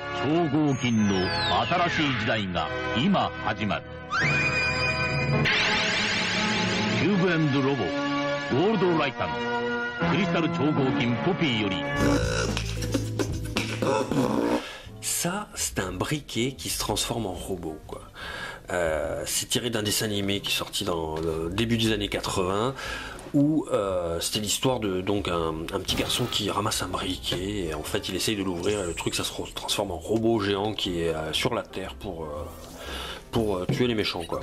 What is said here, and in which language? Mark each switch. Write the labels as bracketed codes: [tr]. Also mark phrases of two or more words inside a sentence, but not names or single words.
[ja] 合金の新しい時代が今始まる。キューブエンドロボゴールドライタンクリスタル超合金ポピーより。 [fr] Ça, c'est un briquet qui se transforme en robot, quoi. C'est tiré d'un dessin animé qui est sorti dans le début des années 80, où c'était l'histoire de donc un petit garçon qui ramasse un briquet et en fait il essaye de l'ouvrir et le truc ça se transforme en robot géant qui est sur la terre pour tuer les méchants, quoi.